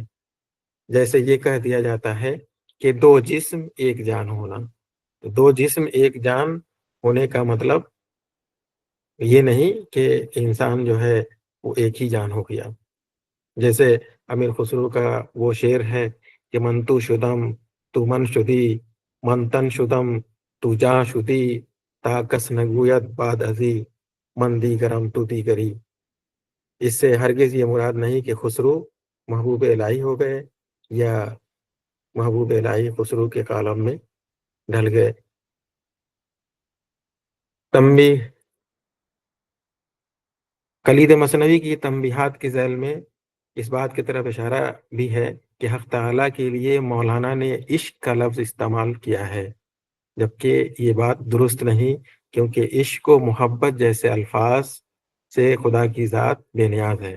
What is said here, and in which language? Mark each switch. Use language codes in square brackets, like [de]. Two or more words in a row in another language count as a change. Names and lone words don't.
[ur] جیسے یہ کہہ دیا جاتا ہے کہ دو جسم ایک جان ہونا، تو دو جسم ایک جان ہونے کا مطلب یہ نہیں کہ انسان جو ہے وہ ایک ہی جان ہو گیا۔ جیسے امیر خسرو کا وہ شعر ہے کہ [fa] من تو شدم تو من شدی، من تن شدم تو جاں شدی، تا کس نگوید بعد ازی، من دیگرم تو دیگری۔ [ur] اس سے ہرگز یہ مراد نہیں کہ خسرو محبوب الہی ہو گئے یا محبوب الہی خسرو کے کالم میں ڈھل گئے۔ تنبیہ، کلید مثنوی کی تنبیہات کے ذیل میں اس بات کی طرف اشارہ بھی ہے کہ حق تعالیٰ کے لیے مولانا نے عشق کا لفظ استعمال کیا ہے، جبکہ یہ بات درست نہیں، کیونکہ عشق و محبت جیسے الفاظ سے خدا کی ذات بے نیاز ہے۔